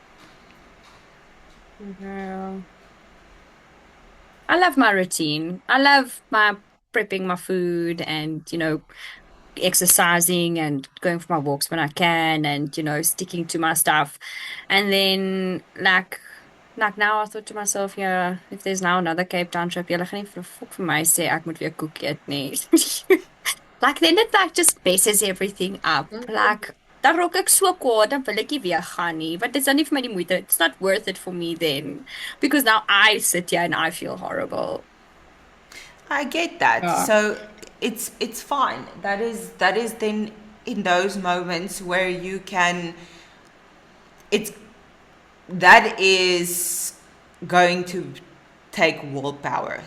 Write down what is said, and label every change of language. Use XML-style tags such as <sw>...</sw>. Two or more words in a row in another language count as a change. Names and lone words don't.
<en>Girl. I love my routine. I love my prepping my food and, exercising and going for my walks when I can and, sticking to my stuff. And then like now I thought to myself, yeah, if there's now another Cape Town trip,</en> <af>julle gaan nie vir fok vir my sê ek moet weer koek eet nie.</af> <en>Like then it like just messes everything up.</en> <af>Like dan raak ek so kwaad, dan wil ek nie weer gaan nie.</af> <en>But it's not</en> <af>vir my die moeite.</af> <en>It's not worth it for me then. Because now I sit here and I feel horrible. I get that. Yeah. So it's fine. That is then in those moments where you can that is going to take willpower.</en>